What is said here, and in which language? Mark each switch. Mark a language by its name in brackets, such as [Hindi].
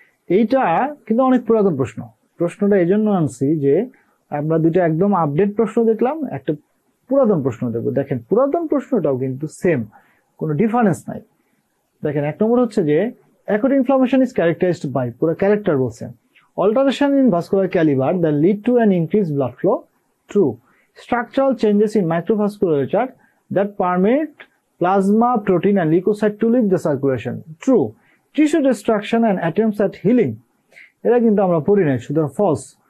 [Bangla] এইটা কিন্তু অনেক পুরাতন প্রশ্ন। প্রশ্নটা এই জন্য আনছি যে আমরা দুটো একদম আপডেট প্রশ্ন দেখলাম, একটা পুরাতন প্রশ্ন দেখবো। দেখেন পুরাতন প্রশ্নটাও কিন্তু সেম, কোনো ডিফারেন্স নাই। দেখেন এক নম্বর হচ্ছে যে [English] acute inflammation is characterized by, [Bangla] পুরো ক্যারেক্টার বলছেন, [English] Alteration in vascular calibre that lead to an increase blood flow, true. Structural changes in microvasculature that permit plasma, protein and leukocyte to leave the circulation, true. Tissue destruction and attempts at healing, [Bangla] এটা কিন্তু আমরা পড়ি নাই, সুতরাং false.